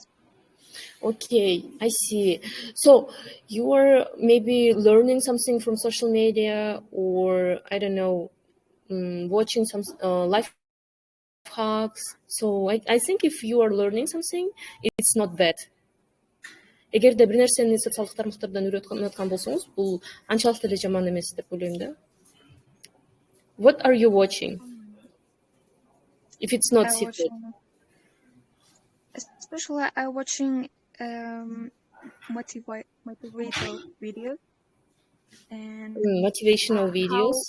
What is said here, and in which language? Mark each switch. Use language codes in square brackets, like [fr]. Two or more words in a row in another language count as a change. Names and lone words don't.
[en] Okay, I see. So you are maybe learning something from social media, or I don't know, watching some life hacks. So I think if you are learning something, it's not bad. [ky] Эгерде бир нерсени социалдык тармактардан үйрөткөн аткан болсоңуз, бул анчалык деле жаман эмес деп ойлойм да. [en] What are you watching? If it's not secret. Especially I'm watching motivational videos and motivational videos.